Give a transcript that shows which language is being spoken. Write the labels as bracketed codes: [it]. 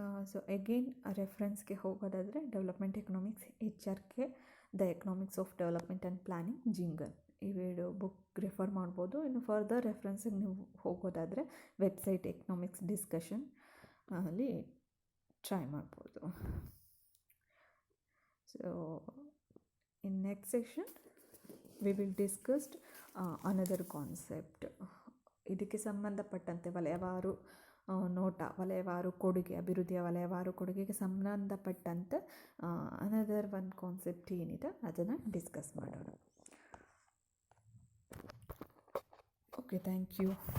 [kn] So again ರೆಫರೆನ್ಸ್ಗೆ ಹೋಗೋದಾದರೆ development economics, HRK, the economics of development and planning, jingle, ಇವೆರಡು book refer ಮಾಡ್ಬೋದು. ಇನ್ನು further ರೆಫರೆನ್ಸಿಗೆ ನೀವು ಹೋಗೋದಾದರೆ website economics discussion ಅಲ್ಲಿ try ಮಾಡ್ಬೋದು. [en] So in next section we will discuss another concept. [kn] ಇದಕ್ಕೆ ಸಂಬಂಧಪಟ್ಟಂತೆ ವಲಯವಾರು ನೋಟ, ವಲಯವಾರು ಕೊಡುಗೆ, ಅಭಿವೃದ್ಧಿಯ ವಲಯವಾರು ಕೊಡುಗೆಗೆ ಸಂಬಂಧಪಟ್ಟಂತೆ ಅನದರ್ ಒಂದು ಕಾನ್ಸೆಪ್ಟ್ ಏನಿದೆ ಅದನ್ನು ಡಿಸ್ಕಸ್ ಮಾಡೋಣ. [en] Okay, thank you.